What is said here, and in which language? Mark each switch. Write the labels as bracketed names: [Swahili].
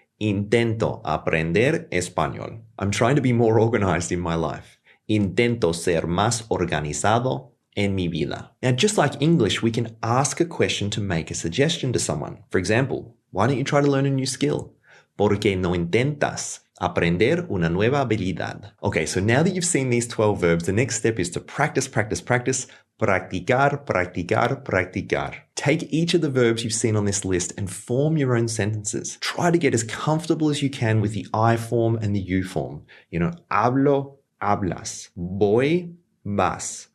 [Spanish] Intento aprender español. [English] I'm trying to be more organized in my life. [Spanish] Intento ser más organizado en mi vida. [English] Now, just like English, we can ask a question to make a suggestion to someone. For example, why don't you try to learn a new skill? [Spanish] ¿Por qué no intentas aprender una nueva habilidad? [English] Okay, so now that you've seen these 12 verbs, the next step is to practice, practice, practice. [Spanish] Practicar, practicar, practicar. [English] Take each of the verbs you've seen on this list and form your own sentences. Try to get as comfortable as you can with the I form and the you form. [Spanish] Hablo, hablas. Voy, vas.